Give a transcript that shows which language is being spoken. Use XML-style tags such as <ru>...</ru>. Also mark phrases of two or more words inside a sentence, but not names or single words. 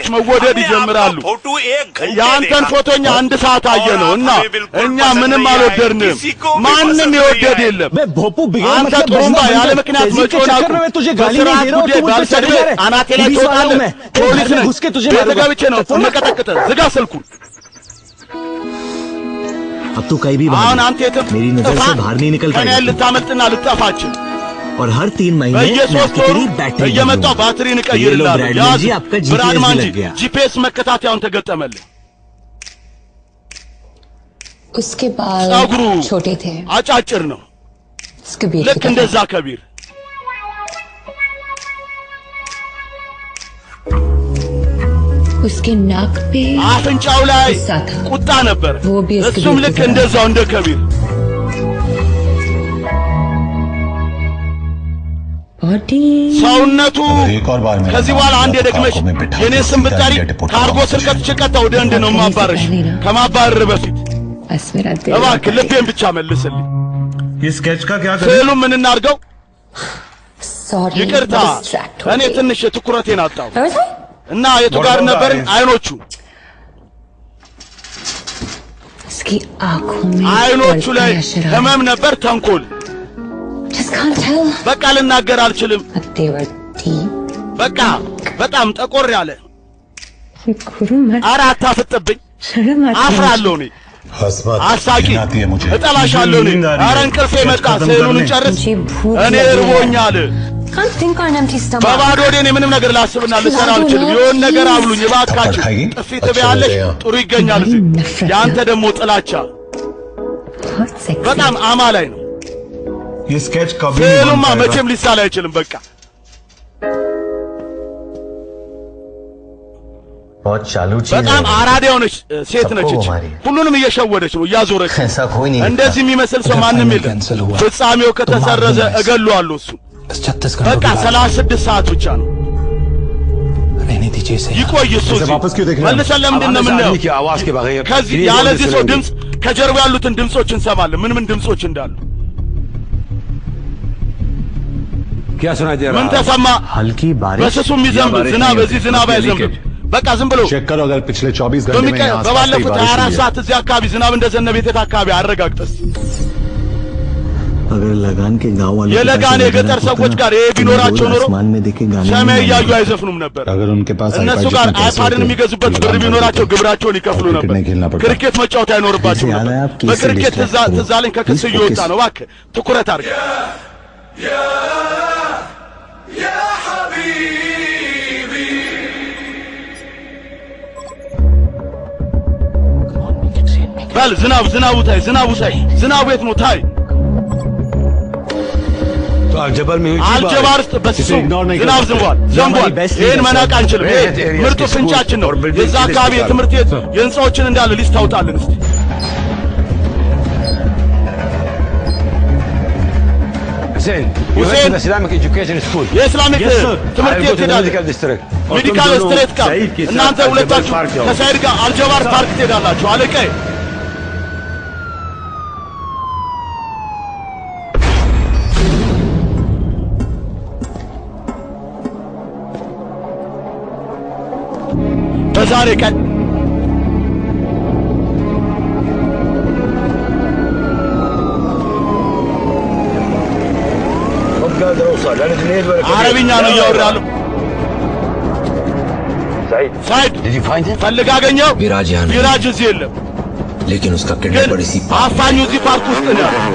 <am>መወደድ ይጀምራሉ። የአንተን ፎቶኛ አንድ ሰዓት አየነው እና እኛ ምንም አልወደድንም። ማንም የወደድ የለም። አንተ ጥሩምባ ያለ ምክንያት መጮን አቁም። በስርዓት ጉዳይ ባልሰድብህ አናቴ ላይ ትወጣለህ። ፖሊስ ነኝ። ቤት ገብቼ ነው የምቀጠቅጥህ። ዝጋ ስልኩን።</am> <hi>अब तू कहीं भी</hi> <am>አሁን አንተ የትም</am> <hi>मेरी नजर से बाहर नहीं निकल</hi> <am>ከኔ</am> <hi>पाएगा</hi> <am>ልታመልጥና ልታፋችን</am> <hi>और हर 3 महीने मैं</hi> <am>በየሶስት</am> <hi>आपकी</hi> <am>ወሩ</am> <hi>तेरी बैटरी</hi> <am>እየመጣሁ ባትሪን እቀይርልሃለሁ</am> <hi>ब्रांड जी आपका</hi> <am>ብራድ ማንጂ</am> <hi>लग गया</hi> <am>ጂፒኤስ መከታተያውን ተገጠመልህ</am> <hi>उसके बाल</hi> <am>ጸጉሩ</am> <hi>छोटे थे</hi> <am>አጫጭር ነው</am> <hi>उसके बीच</hi> <am>ልክ እንደዛ ከቢር</am> <hi>उसके नाक पे</hi> <am>አፍንጫው ላይ ቁጣ ነበር እሱም ልክ እንደዛው እንደ ከቢር ሰውነቱ ከዚህ በኋላ አንድ ደግመሽ የኔ ስም ብትጠሪ ካርጎ ስር ከትቼ ቀጥታ ወደ ህንድ ነው ማባረሽ ከማባረር በፊት እባክህ ልቤን ብቻ መልስልኝ</am> <hi>ये स्केच का क्या</hi> <am>ስዕሉ ምን እናድርገው ይቅርታ እኔ ትንሽ ትኩረቴን አጣሁ እና የቱ ጋር ነበር አይኖቹ</am> <hi>उसकी आंखों में</hi> <am>አይኖቹ ላይ ህመም ነበር ተንኮል</am> <en>just can't tell</en> <am>በቃ ልናገር አልችልም በቃ በጣም ጠቆር ያለ ኧረ አታፍጥብኝ አፍራለሁ እኔ አሳቂ እጠላሻለሁ እኔ ኧረ እንቅልፌ መጣ ስዕሉን ጨርስ እኔ እርቦኛል በባዶ እኔ ምንም ነገር ላስብና ልሰራ አልችልም የሆነ ነገር አብሉኝ እባካችሁ ጥፊ ትበያለሽ ጥሩ ይገኛል እዚህ ያንተ ደግሞ ጥላቻ በጣም አማላይ ነው</am> <hi>ये स्केच कभी</hi> <am>ስዕሉማ መቼም ሊሳል አይችልም በቃ</am> <hi>बहुत चालू चीज</hi> <am>በጣም አራዳ የሆነች ሴት ነች ሁሉንም እየሸወደች ነው እያዞረች እንደዚህ የሚመስል ሰው ማንም የለም ፍጻሜው ከተሰረዘ እገለዋለሁ እሱ በቃ 36 ሰዓት ብቻ ነው ይቆይ እሱ መልሰን ለምንድን ነው የምናየው ከዚህ ያለዚህ ሰው ድምፅ ከጀርባ ያሉትን ድምፆች እንሰማለን ምን ድምፆች እንዳሉ</am> <hi>क्या सुनाई दे रहा</hi> <am>ምን ተሰማ</am> <hi>हल्की बारिश</hi> <am>በስሱ የሚዘንብ ዝናብ እዚህ ዝናብ አይዘንብም በቃ ዝም ብሎ</am> <hi>चेक करो अगर पिछले 24 घंटे में यहाँ</hi> <am>በባለፉት 24 ሰዓት እዚህ አካባቢ ዝናብ እንደዘነበ የት አካባቢ አረጋግጠስ</am> <hi>अगर लगान के गांव वालों</hi> <am>የለጋን የገጠር ሰዎች ጋር ይሄ ቢኖራቸው ኖሮ ሰማይ ያዩ አይዘፍኑም ነበር</am> <hi>अगर उनके पास</hi> <am>እነሱ ጋር አይፓድን የሚገዙበት ብር ቢኖራቸው ግብራቸውን ይከፍሉ ነበር ክሪኬት መጫወት አይኖርባቸው ነበር በክሪኬት ትዛለኝ ከክስ እየወጣ ነው እባክህ ትኩረት አድርግ</am> <ar>يا حبيبي</ar> <am>በል ዝናቡ ታይ ዝናቡ የት ነው ታይ</am> <hi>तो अलजबर में</hi> <am>አልጀባር ውስጥ በስሱ ዝናብ ዘንቧል ይህን መናቅ አንችልም ምርጡ ፍንጫችን ነው የዛ አካባቢ የትምህርት ቤት የህንፃዎችን እንዳለ ሊስት ታውጣልን እስቲ</am> <hi>हुसैन इस्लामिक एजुकेशन स्कूल</hi> <am>የእስላሚክ ትምህርት ቤት</am> <en>medical district medical street</en> <am>ጋር እናንተ ሁለታችሁ ከሳይድ ጋር አልጀባር ፓርክ ትሄዳላችሁ አለቀይ በዛሬ ቀን አረብኛ ነው እያወራ ያለው ሳይድ ፈልግ አገኘው ቢራጅ እዚህ የለም</am> <hi>लेकिन उसका किडनैपर इसी</hi> <am>አፋኙ እዚህ ፓርክ ውስጥ ነው</am>